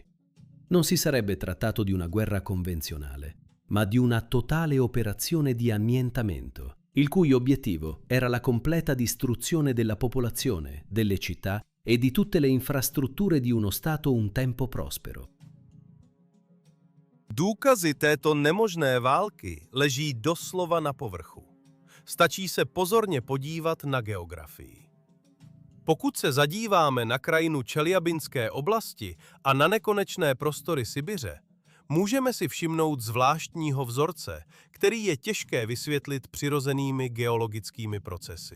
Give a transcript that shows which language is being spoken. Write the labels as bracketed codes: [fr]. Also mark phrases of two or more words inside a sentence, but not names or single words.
[it] Non si sarebbe trattato di una guerra convenzionale, ma di una totale operazione di annientamento, il cui obiettivo era la completa distruzione della popolazione, delle città e di tutte le infrastrutture di uno Stato un tempo prospero. [cs] Důkazy této nemožné války leží doslova na povrchu. Stačí se pozorně podívat na geografii. Pokud se zadíváme na krajinu Čeljabinské oblasti a na nekonečné prostory Sibiře, můžeme si všimnout zvláštního vzorce, který je těžké vysvětlit přirozenými geologickými procesy.